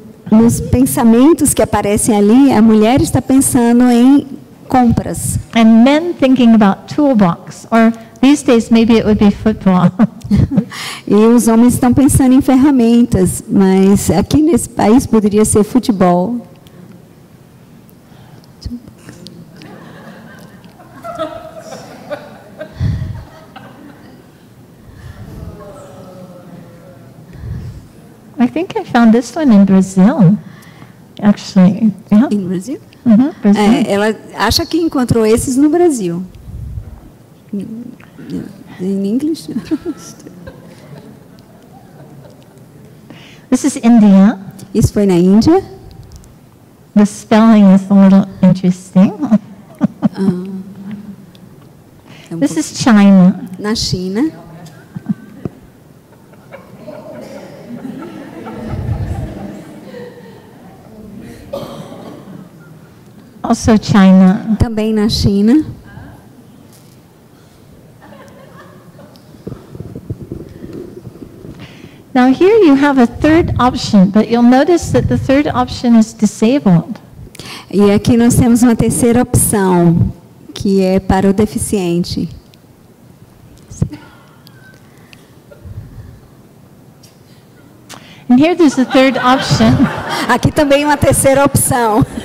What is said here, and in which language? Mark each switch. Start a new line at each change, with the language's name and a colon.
Portuguese: Nos pensamentos que aparecem ali, a mulher está pensando em compras.
English: And men thinking about toolbox, or these days maybe it would be football.
Portuguese: E os homens estão pensando em ferramentas, mas aqui nesse país poderia ser futebol.
English: I think I found this one in Brazil, actually. Yeah.
Portuguese: Em Brasil?
English: Brazil.
Portuguese: Ela acha que encontrou esses no Brasil. Em inglês?
English: This is India.
Portuguese: Isso foi na Índia.
English: The spelling is a little interesting. This is China.
Portuguese: Na China.
English: Also China.
Portuguese: Também na China.
English: Now here you have a third option, but you'll notice that the third option is disabled.
Portuguese: E aqui nós temos uma terceira opção, que é para o deficiente.
English: And here there's a third option,
Portuguese: Aqui também uma terceira opção,